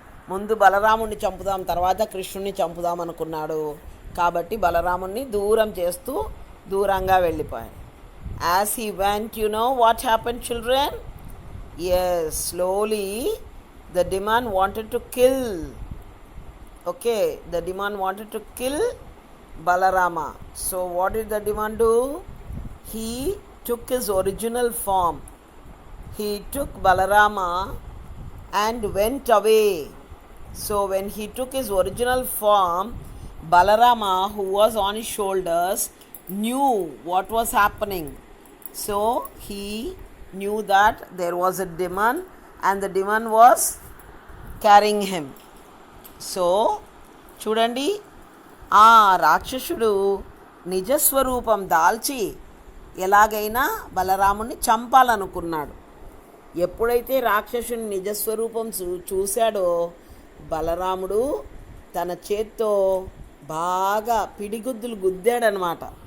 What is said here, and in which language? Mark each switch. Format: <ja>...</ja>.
<te>ముందు బలరాముణ్ణి చంపుదాం, తర్వాత కృష్ణుణ్ణి చంపుదాం అనుకున్నాడు. కాబట్టి బలరాముణ్ణి దూరం చేస్తూ దూరంగా వెళ్ళిపోయాడు.</te> <en>As he went, you know what happened, children? Yes, slowly the demon wanted to kill. Okay, the demon wanted to kill Balarama. So what did the demon do? He took his original form. He took Balarama and went away. So when he took his original form, Balarama, who was on his shoulders, knew what was happening. So he knew that there was a demon and the demon was carrying him.</en> <te>So చూడండి, ఆ రాక్షసుడు నిజస్వరూపం దాల్చి ఎలాగైనా బలరాముని చంపాలనుకున్నాడు. ఎప్పుడైతే రాక్షసుని నిజస్వరూపం చూశాడో బలరాముడు తన చేత్తో బాగా పిడిగుద్దులు గుద్దాడనమాట.</te>